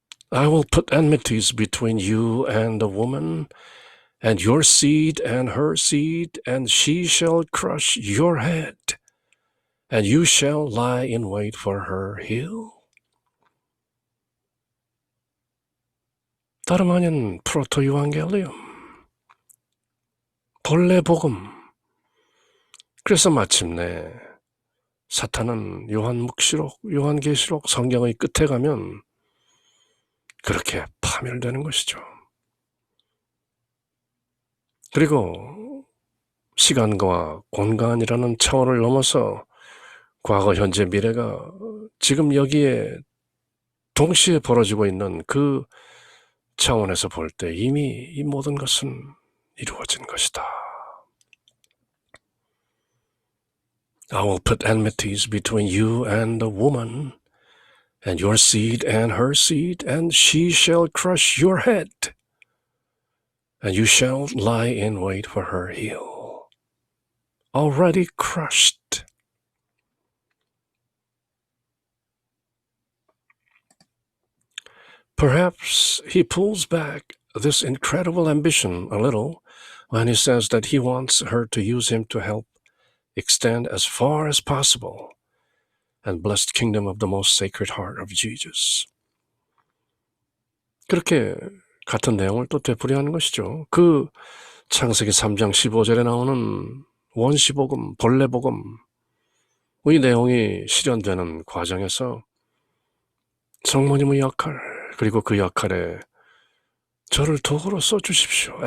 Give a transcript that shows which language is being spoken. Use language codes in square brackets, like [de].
[en] I will put enmities between you and the woman, and your seed and her seed, and she shall crush your head, and you shall lie in wait for her heel. [ko] 다름 아닌 프로토유앙겔리움, 본래 복음. 그래서 마침내 사탄은 요한묵시록, 요한계시록 성경의 끝에 가면 그렇게 파멸되는 것이죠. 그리고 시간과 공간이라는 차원을 넘어서 과거, 현재, 미래가 지금 여기에 동시에 벌어지고 있는 그 차원에서 볼 때 이미 이 모든 것은 이루어진 것이다. [en] I will put enmities between you and the woman, and your seed and her seed, and she shall crush your head, and you shall lie in wait for her heel. Already crushed. Perhaps he pulls back this incredible ambition a little when he says that he wants her to use him to help extend as far as possible and bless the kingdom of the most sacred heart of Jesus. [ko] 그렇게 같은 내용을 또 되풀이하는 것이죠. 그 창세기 3장 15절에 나오는 원시복음, 본래복음의 내용이 실현되는 과정에서 성모님의 역할, 그리고 그 역할에 저를 도구로 써주십시오.